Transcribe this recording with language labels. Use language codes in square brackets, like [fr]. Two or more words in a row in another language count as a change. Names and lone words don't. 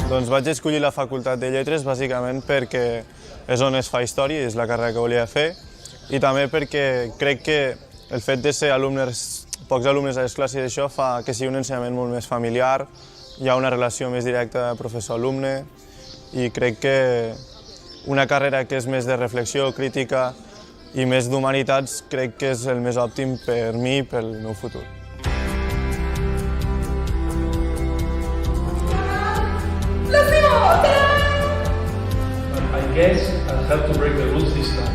[ca] vaig escollir la Facultat de Lletres bàsicament perquè és on es fa història i és la carrera que volia fer, i també perquè crec que el fet de ser pocs alumnes a les classes i això fa que sigui un ensenyament molt més familiar, hi ha una relació més directa professor-alumne, i crec que una carrera que és més de reflexió crítica i més d'humanitats crec que és el més òptim per mi i pel meu futur. [en] I guess I'll have to break the rules this time.